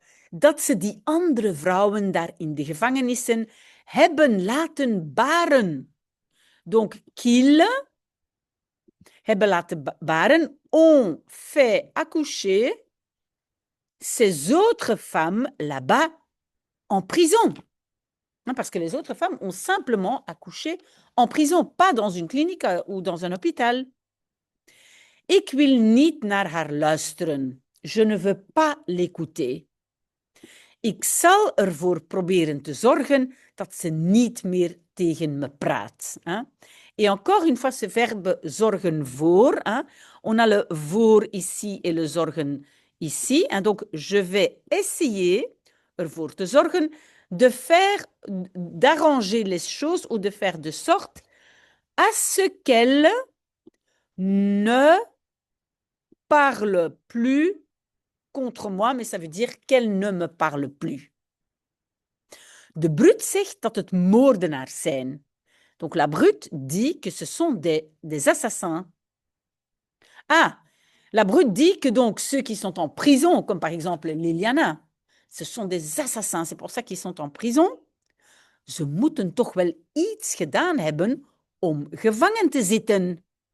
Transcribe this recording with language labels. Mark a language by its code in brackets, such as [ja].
[nl] Dat ze die andere vrouwen daar in de gevangenissen hebben laten baren. [fr] Donc, qu'ils [nl] hebben laten baren, [fr] ont fait accoucher ces autres femmes là-bas en prison. Parce que les autres femmes ont simplement accouché en prison, pas dans une clinique ou dans un hôpital. [nl] Ik wil niet naar haar luisteren. [fr] Je ne veux pas l'écouter. [nl] Ik zal ervoor proberen te zorgen dat ze niet meer tegen me praat. [fr] Hein? Et encore une fois, ce verbe [nl] zorgen voor. [fr] Hein? On a le voor ici et le zorgen ici. Hein? Donc, je vais essayer [nl] ervoor te zorgen [fr] de faire, d'arranger les choses ou de faire de sorte à ce qu'elle ne parle plus contre moi, mais ça veut dire qu'elle ne me parle plus. [nl] De brute zegt dat het moordenaars zijn. [fr] Donc la brute dit que ce sont des assassins. Ah, la brute dit que donc ceux qui sont en prison, comme par exemple Liliana, ce sont des assassins. C'est pour ça qu'ils sont en prison. [nl] Ze moeten toch wel iets gedaan hebben om gevangen te zitten.